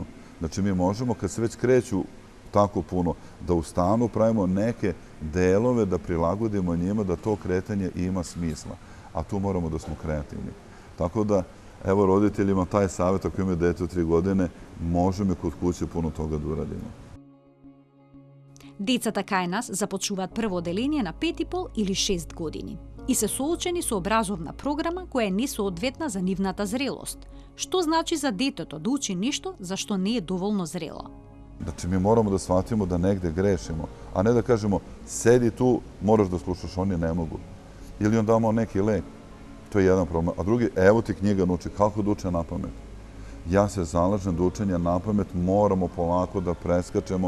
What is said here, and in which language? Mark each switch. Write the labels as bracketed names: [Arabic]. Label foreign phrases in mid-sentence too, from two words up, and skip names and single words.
[Serbian] Znači mi možemo, kad se već kreću tako puno, da u stanu pravimo neke delove, da prilagodimo njima da to kretanje ima smisla. A tu moramo da smo kreativni. Tako da, evo roditeljima taj savjet, ako imaju dete od 3 godine, možemo kod kuće puno toga da uradimo. [Macedonian] Децата кај нас започнуваат прво оделение на 5,5 или 6 години и се соочени со образовна програма која е несоодветна за нивната зрелост. Што значи за детето да учи ништо за што не е доволно зрело? [Serbian] Znači, mi moramo da shvatimo da negde grešimo, a ne da kažemo, sedi tu, moraš da slušaš, oni ne mogu. Ili on damo neki lek, to je jedan problem. A drugi, evo ti knjiga nauči, kako da uče na pamet. Ja se zalažem da učenje na pamet moramo polako da preskačemo.